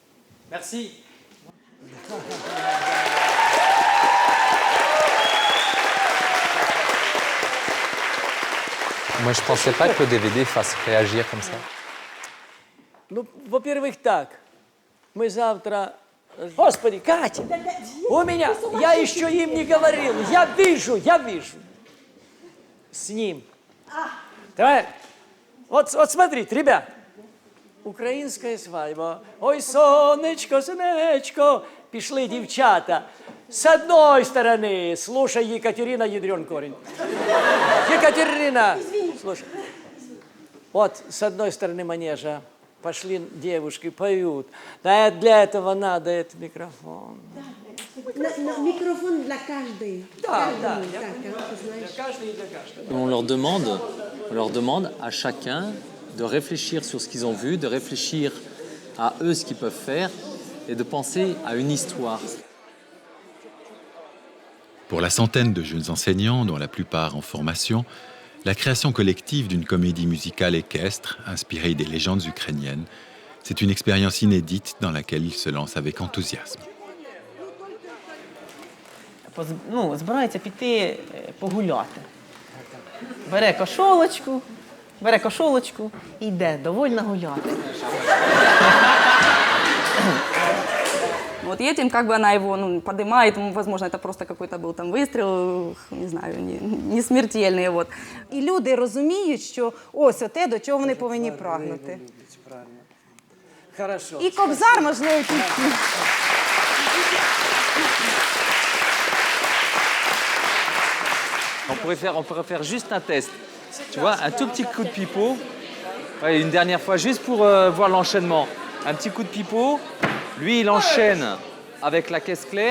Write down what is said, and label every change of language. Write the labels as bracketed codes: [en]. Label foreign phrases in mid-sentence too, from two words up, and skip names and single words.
[fr] Merci. Moi, je pensais pas que le DVD fasse réagir comme ça. [ru] Ну, во-первых, так. Мы завтра... Господи, Катя! У меня... Я еще им не говорил. Я вижу. С ним. Давай. Вот смотрите, ребят. [uk] Українська свадьба. Ой, сонечко, сонечко. Пішли дівчата. [ru] С одной стороны, слушай, Екатерина, ядрен корень. Екатерина, слушай. Вот с одной стороны манежа пошли девушки, поют. Да, для этого надо этот микрофон. Микрофон для каждой. Да. Каждый и для каждого. [fr] On leur demande à chacun de réfléchir sur ce qu'ils ont vu, de réfléchir à eux ce qu'ils peuvent faire et de penser à une histoire. Pour la centaine de jeunes enseignants, dont la plupart en formation, la création collective d'une comédie musicale équestre, inspirée des légendes ukrainiennes, c'est une expérience inédite dans laquelle ils se lancent avec enthousiasme. [uk] Збирається піти погуляти. Бере кошолочку і йде, довольно гуляти. [ru] Вот едем, как бы она его поднимает, возможно, это просто какой-то был там выстрел, не знаю, не смертельный. Вот. [uk] І люди розуміють, що ось оте, до чого вони повинні прагнути. [ru] Хорошо. [uk] І Кобзар, можливо, тут. [fr] On pourrait faire juste un test. Tu vois, un tout petit coup de pipeau. Ouais, une dernière fois, juste pour voir l'enchaînement. Un petit coup de pipeau. Lui, il enchaîne avec la caisse claire.